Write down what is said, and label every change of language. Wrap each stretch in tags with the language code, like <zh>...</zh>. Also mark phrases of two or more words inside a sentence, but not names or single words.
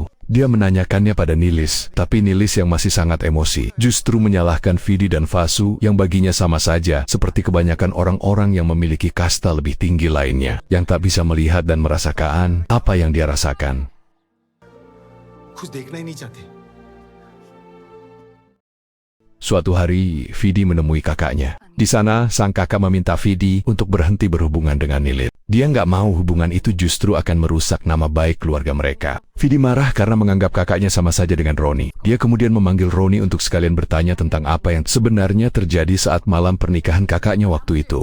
<id>Dia menanyakannya pada Nelis, tapi Nelis yang masih sangat emosi, justru menyalahkan Vidi dan Vasu yang baginya sama saja, seperti kebanyakan orang-orang yang memiliki kasta lebih tinggi lainnya, yang tak bisa melihat dan merasakan apa yang dia rasakan.</id> <hi>कुछ देखना ही नहीं चाहते।</hi> <id>Suatu hari, Vidi menemui kakaknya. Di sana, sang kakak meminta Vidi untuk berhenti berhubungan dengan Nilis. Dia nggak mau hubungan itu justru akan merusak nama baik keluarga mereka. Vidi marah karena menganggap kakaknya sama saja dengan Roni. Dia kemudian memanggil Roni untuk sekalian bertanya tentang apa yang sebenarnya terjadi saat malam pernikahan kakaknya waktu itu.</id>